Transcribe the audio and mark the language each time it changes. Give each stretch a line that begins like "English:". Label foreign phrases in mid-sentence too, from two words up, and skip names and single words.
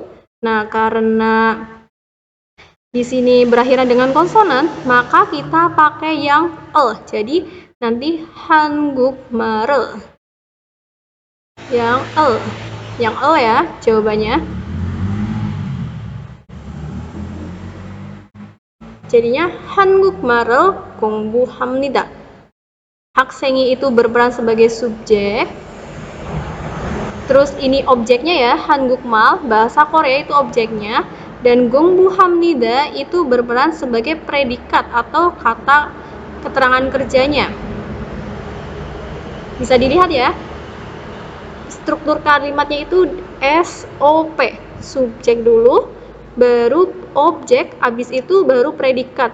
Indonesian: Nah, karena di sini berakhiran dengan konsonan, maka kita pakai yang L. Jadi nanti 한국말. Yang L. Yang L ya jawabannya.
Korean: Jadinya 한국말을 공부합니다.
Indonesian: 학생이 itu berperan sebagai subjek. Terus ini objeknya ya, 한국말, bahasa Korea itu objeknya. Dan 공부합니다 itu berperan sebagai predikat atau kata keterangan kerjanya. Bisa dilihat ya, struktur kalimatnya itu SOP, subjek dulu, baru objek, habis itu baru predikat.